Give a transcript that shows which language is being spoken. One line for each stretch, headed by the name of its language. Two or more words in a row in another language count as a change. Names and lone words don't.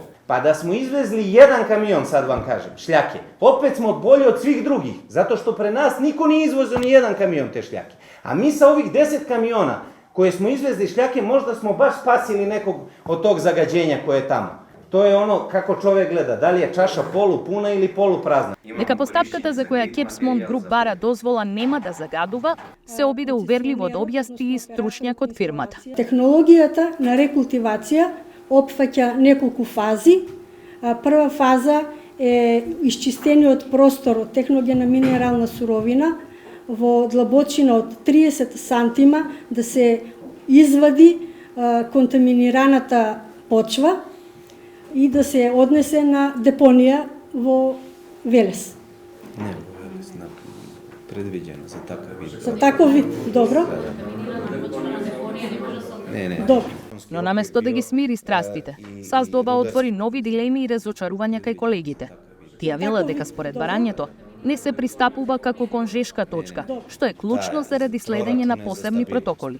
Serbian: Pa da smo izvezli jedan kamion, sad vam kažem, šljake, opet smo bolji od svih drugih, zato što pre nas niko nije izvozio ni jedan kamion te šljake. A mi sa ovih 10 kamiona koje smo izvezli šljake, možda smo baš spasili nekog od tog zagađenja koje je tamo. To je ono kako čovek gleda, da li je čaša polupuna ili poluprazna.
Macedonian: Дека поставката за која Кепсмонт Груп бара дозвола нема да загадува, се обиде уверливо да објасни и стручњак од фирмата. Технологијата на рекултивација опфаќа неколку фази. Прва фаза е исчистениот простор од техногена минерална суровина во длабочина од 30 сантима да се извади контаминираната почва и да се однесе на депонија во Велес.
Serbian: Ne, predviđeno za takav vid.
Macedonian: За таков вид, добро?
Serbian: Ne.
Macedonian: Добро. Но наместо да ги смири страстите, Саздоба отвори нови дилеми и разочарувања кај колегите. Тие велат дека според барањето не се пристапува како кон жешка точка, што е клучно заради следење на посебни протоколи.